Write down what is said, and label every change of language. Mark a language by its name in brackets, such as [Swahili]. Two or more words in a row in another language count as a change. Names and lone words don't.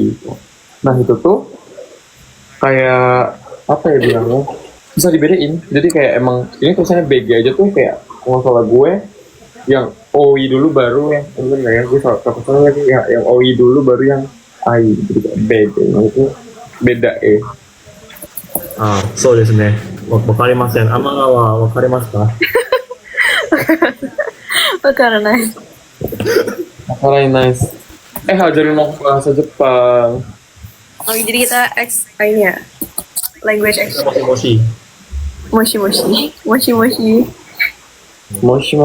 [Indonesian] Nah, itu tuh kayak apa ya bilangnya? Bisa dibedain. Jadi kayak emang ini tulisannya BG aja tuh kayak kalau salah gue yang OI dulu baru yang enggak ya gue salah lagi ya, yang OI dulu baru yang AI. Jadi kayak BG. Nah, itu beda E. [Japanese] そうですね。わかりません。天川わかりますか？ [Indonesian] Karena Makanya nice. Ajarin aku bahasa Jepang. oh jadi kita ini ya [English] language exchange. [Japanese] Moshi. Moshi. Moshi.